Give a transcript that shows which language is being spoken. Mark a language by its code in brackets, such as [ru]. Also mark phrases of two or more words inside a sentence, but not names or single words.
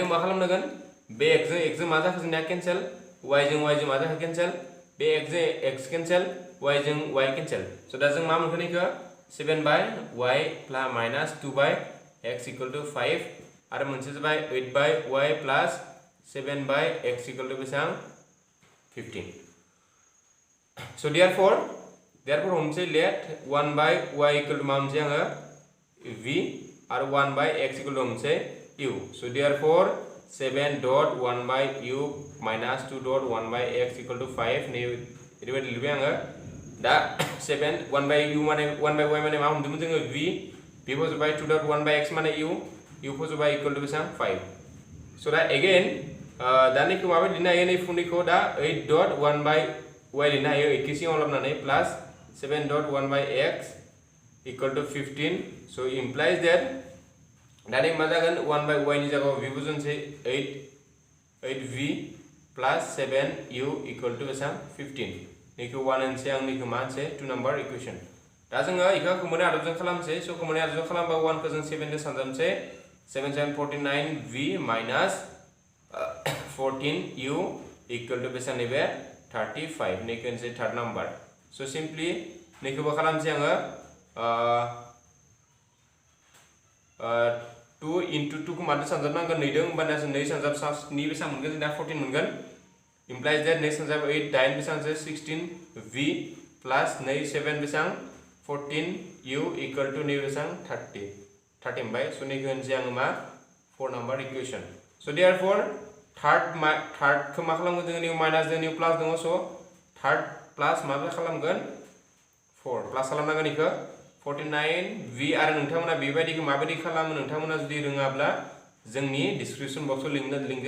[brx] मा खालामनांगोन बे x जों मा जाखो जोंना केन्सेल y जों मा जाखो केन्सेल बे x जों x केन्सेल y जों y केन्सेल स दा जों मा मोनखो नैखो 7/y [en] plus minus [brx] 2/x [en] equal to [brx] 5 आरो मोनसे जाबाय 8/y plus 7/x [en] equal to [brx] बेसेबां 15 [en] so therefore [brx] हमसे [en] let 1/y equal to [brx] मा मोनसे आङो v आरो 1/x [en] equal to [brx] हमसे u [en] so therefore 7.1/u minus 2.1/x equal to 5 [brx] नै ओरैबायदि लिरबाय आङो दा 1/u माने 1/y माने मा हमदोंमोन जोङो v फजोबाय 2.1/x माने u फजोबाय [en] equal to [brx] बेसेबां 5 so दा again दा नैखौ माबायदि लिरनो हायो नै फुंनिखौ दा 8.1/y लिरनो हायो 8 खौ सिगाङाव लाबोनानै प्लास 7.1/x [en] equal to 15 so implies that [brx] दा नै मा जागोन 1/y नि जायगायाव v बुझनोसै [en] 8v plus 7u equal to [brx] बेसेबां 15 नैखौ 1 होनसै आं नैखौ मा होनसै 2 [en] number equation [brx] दा जोङो इखौ खमोनाय आदबजों खालामसै स खमोनाय आदबजों खालामबा 1 खौ जों 7 जों सानजाबनोसै 7 7 49v minus [en] 14u equal to [brx] बेसेबां नैबे 35 नैखौ होनसै [en] third number [brx] स सिम्पली नैखौबो खालामसै आङो 2 into 2 को मादो सानजाबनांगोन नै दों होमबाना जों नै सानजाब 2 बेसेबां मोनगोन जोंना 14 मोनगोन [en] implies that [brx] नै सानजाब 8 9 बेसेबां [en] 16v plus [brx] नै 7 बेसेबां [en] 14u equal to [brx] नै बेसेबां 30 मोनबाय स नैखौ होनसै आङो मा 4 [en] number equation [brx] स therefore थर्ड खौ मा खालामगोन जोङो [en] new minus [brx] जों [en] new plus [brx] दङ स [en] third plus [brx] मा खालामगोन 4 प्लास खालामनांगोन इखो 49 v आरो नोंथांमोना बेबायदिखौ माबायदि खालामो नोंथांमोना जुदि रोङाब्ला जोंनि [en] description box [brx] लिंक